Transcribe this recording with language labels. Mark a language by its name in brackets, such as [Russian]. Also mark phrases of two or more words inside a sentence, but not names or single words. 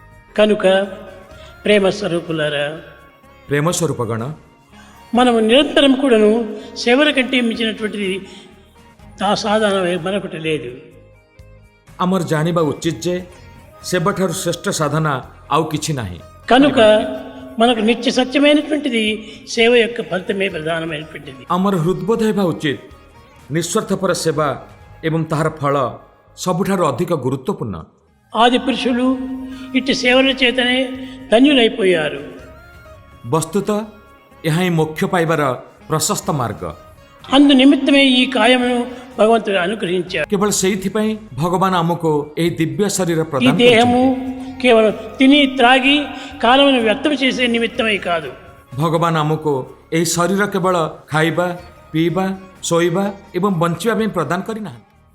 [Telugu] కనుక ప్రేమ స్వరూపులారా, ప్రేమ స్వరూపగణ, మనము నిరంతరం కూడాను సేవల కంటే మించినటువంటిది ఆ సాధన మరొకటి లేదు. [Odia] ଆମର ଜାଣିବା ଉଚିତ ଯେ ସେବାଠାରୁ ଶ୍ରେଷ୍ଠ ସାଧନା ଆଉ କିଛି ନାହିଁ. [Telugu] కనుక మనకు నిత్య సత్యమైనటువంటిది సేవ యొక్క ఫలితమే ప్రధానమైనటువంటిది. [Odia] ଆମର ହୃଦବୋଧ ହେବା ଉଚିତ ନିଃସ୍ୱାର୍ଥପର ସେବା ଏବଂ ତାହାର ଫଳ ସବୁଠାରୁ ଅଧିକ గుରୁత్వపూର୍ଣ୍ଣ. [Telugu] ఆది పురుషులు ఇట్టి సేవల చేతనే ధన్యులైపోయారు. [Odia] ବସ୍ତୁତ ଏହା ହିଁ ମୋକ୍ଷ ପାଇବାର ପ୍ରଶସ୍ତ ମାର୍ଗ. [Telugu] అందు నిమిత్తమే ఈ కాయమును భగవంతుడు అనుగ్రహించారు. [Odia] କେବଳ ସେଇଥିପାଇଁ ଭଗବାନ ଆମକୁ ଏହି ଦିବ୍ୟ ଶରୀର [Telugu] ఈ [Odia] ପ୍ରଦାନ [Telugu] దేహము [Odia] କରିଛନ୍ତି. [Telugu] కేవలం తిని త్రాగి కాలమును వ్యర్థం చేసే నిమిత్తమై కాదు. [Odia] ଭଗବାନ ଆମକୁ ଏହି ଶରୀର କେବଳ ଖାଇବା, ପିଇବା, ଶୋଇବା ଏବଂ ବଞ୍ଚିବା ପାଇଁ ପ୍ରଦାନ କରିନାହାନ୍ତି.